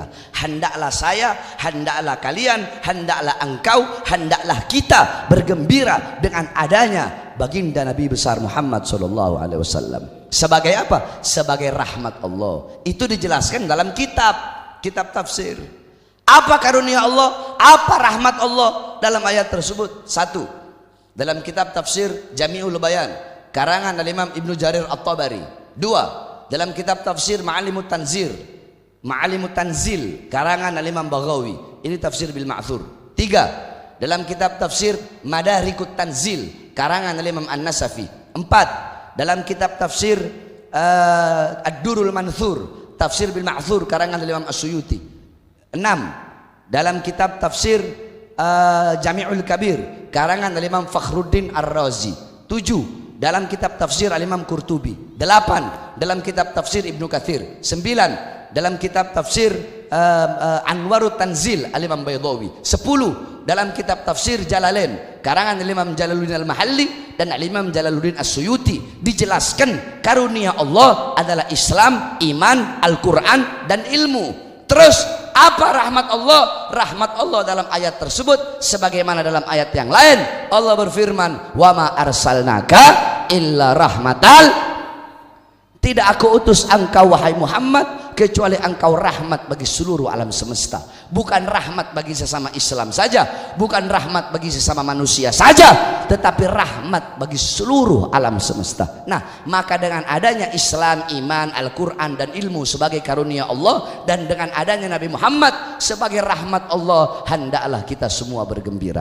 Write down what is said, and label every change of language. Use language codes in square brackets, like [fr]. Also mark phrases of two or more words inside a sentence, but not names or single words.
[id] Hendaklah saya, hendaklah kalian, hendaklah engkau, hendaklah kita bergembira dengan adanya baginda Nabi besar Muhammad [ar] صلى الله عليه وسلم. [id] Sebagai apa? Sebagai rahmat Allah. Itu dijelaskan dalam kitab tafsir. Apa karunia Allah? Apa rahmat Allah dalam ayat tersebut? Satu, dalam kitab tafsir Jami'ul Bayan karangan Imam Ibnu Jarir At-Tabari. Dua, dalam kitab tafsir Ma'alimut Tanzil karangan Imam Baghawi, ini tafsir [ar] بالمأثور. [id] Tiga, dalam kitab tafsir Madarikut Tanzil karangan Imam An-Nasafi. Empat, dalam kitab tafsir Ad-Durul Manthur tafsir [ar] بالمأثور [id] karangan Imam As-Suyuti. Enam, dalam kitab tafsir Jami'ul Kabir karangan Imam Fakhruddin Ar-Razi. Tujuh, dalam kitab tafsir Al-Imam Qurtubi. 8, dalam kitab tafsir Ibnu Katsir. 9, dalam kitab tafsir Anwarut Tanzil Al-Imam Baydawi. 10, dalam kitab tafsir Jalalain karangan Imam Jalaluddin Al-Mahalli dan Imam Jalaluddin As-Suyuti, dijelaskan karunia Allah adalah Islam, iman, Al-Quran dan ilmu. Terus apa rahmat Allah? Rahmat Allah dalam ayat tersebut sebagaimana dalam ayat yang lain Allah berfirman, [ar] وما أرسلناك إلا رحمة, [id] tidak aku utus engkau wahai Muhammad kecuali engkau rahmat bagi seluruh alam semesta. Bukan rahmat bagi sesama Islam saja, bukan rahmat bagi sesama manusia saja, tetapi rahmat bagi seluruh alam semesta. Nah, maka dengan adanya Islam, iman, Al-Quran dan ilmu sebagai karunia Allah, dan dengan adanya Nabi Muhammad sebagai rahmat Allah, hendaklah kita semua bergembira.